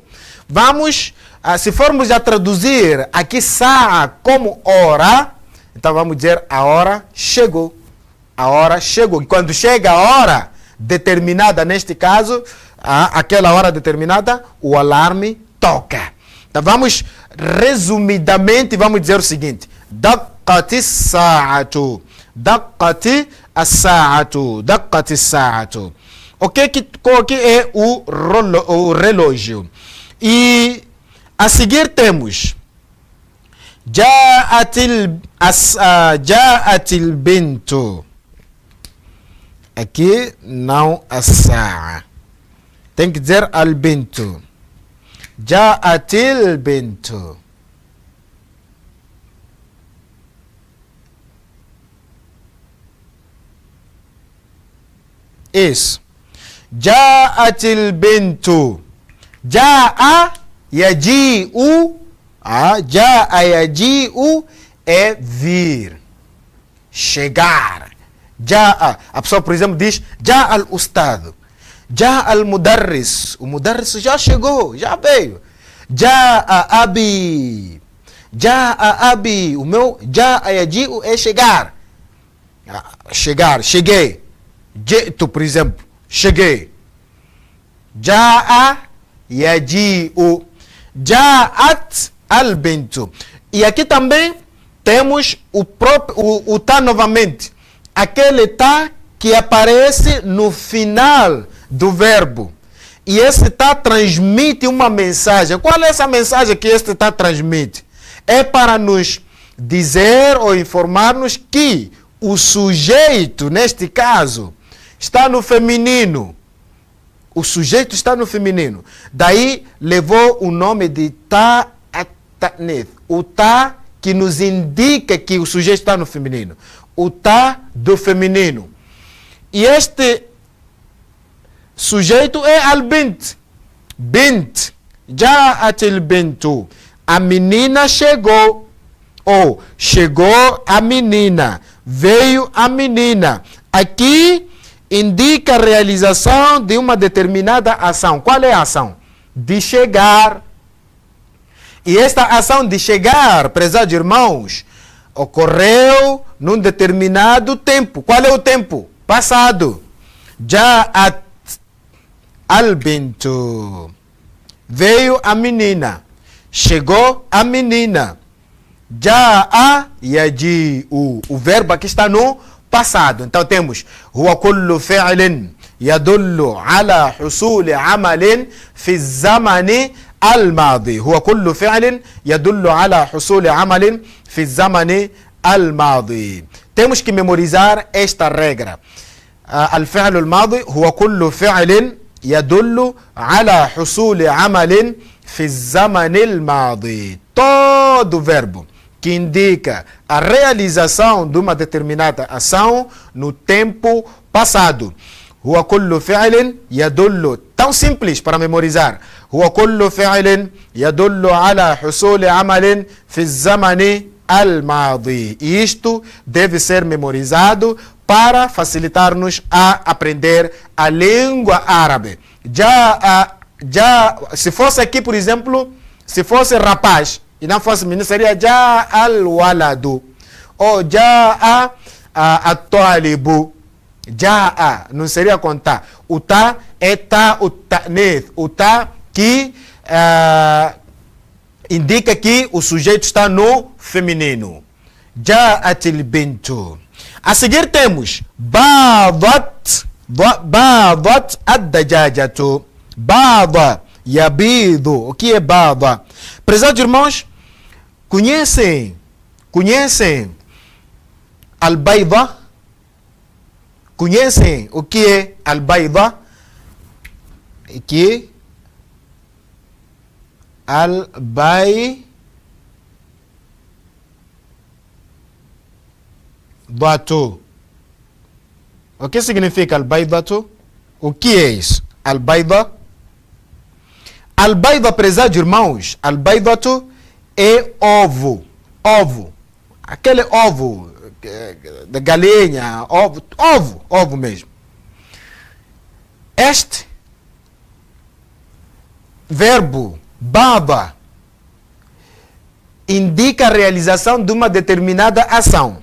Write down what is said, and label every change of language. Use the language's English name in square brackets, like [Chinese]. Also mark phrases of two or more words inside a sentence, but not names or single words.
[Portuguese] Vamos, se formos a traduzir aqui sa'a como hora, então vamos dizer a hora chegou. A hora chegou. E quando chega a hora determinada, neste caso, aquela hora determinada, o alarme toca. Então vamos, resumidamente, vamos dizer o seguinte. [Arabic] دقت ساعة. دقت الساعة. دقت الساعة. [Portuguese] O que é o relógio? E a seguir temos [Arabic] جاءت البنت. [Portuguese] Aqui não a sa'a. Tem que dizer [Arabic] البنت. جاءت البنت. [Portuguese] Isso. [Arabic] جاءت البنت. جاء يجيء. جاء يجيء [Portuguese] é vir. Chegar. Ja'a. A pessoa, por exemplo, diz [Arabic] جاء الأستاذ. جاء المدرس. [Portuguese] O mudarris já chegou, já veio. [Arabic] جاء أبي. جاء أبي. [Portuguese] O meu [Arabic] جاء يجيء [Portuguese] é chegar. Chegar, cheguei. Ji'tu, por exemplo, cheguei. [Arabic] جاء يجيء. جاءت البنت. [Portuguese] E aqui também temos o tá novamente. Aquele tá que aparece no final do verbo. E esse tá transmite uma mensagem. Qual é essa mensagem que este tá transmite? É para nos dizer ou informar-nos que o sujeito, neste caso, está no feminino. O sujeito está no feminino. Daí levou o nome de [Arabic] تاء التأنيث. [Portuguese] O ta que nos indica que o sujeito está no feminino. O ta do feminino. E este sujeito é al-bint. [Arabic] بنت. جاءت البنت. [Portuguese] A menina chegou. Ou chegou a menina. Veio a menina. Aqui indica a realização de uma determinada ação. Qual é a ação? De chegar. E esta ação de chegar, prezados irmãos, ocorreu num determinado tempo. Qual é o tempo? Passado. [Arabic] جاءت البنت. [Portuguese] Veio a menina. Chegou a menina. [Arabic] جاء يجيء. [Portuguese] O verbo aqui está no passado. Então temos [Arabic] هو كل فعل يدل على حصول عمل في زمن الماضي. هو كل فعل يدل على حصول عمل في زمن الماضي. [Portuguese] Temos que memorizar esta regra. [Arabic] الفعل الماضي هو كل فعل يدل على حصول عمل في زمن الماضي. [Portuguese] Todo verbo que indica a realização de uma determinada ação no tempo passado. [Arabic] هو كل فعل يدل. [Portuguese] Tão simples para memorizar. [Arabic] هو كل فعل يدل على حصول عمل في زمن الماضي. [Portuguese] E isto deve ser memorizado para facilitar-nos a aprender a língua árabe. Se fosse aqui, por exemplo, se fosse rapaz, e não fosse menino, seria já al-waladu. Ou já at-talibu. Já não seria contar. O tá é tá o ta'nith. O tá que indica que o sujeito está no feminino. [Arabic] جاءت البنت. [Portuguese] A seguir temos [Arabic] باضت الدجاجة. باض يبيض. [Portuguese] O que é bada? Prezados irmãos, conhecem al-bayda? Conhecem o que é al-bayda? Que al-baydatu. O que significa al-baydatu? O que é isso? Al-bayda? Al-bayda, prezados irmãos, al-baydatu é ovo. Ovo. Aquele ovo de galinha, ovo mesmo. Este verbo, baba, indica a realização de uma determinada ação.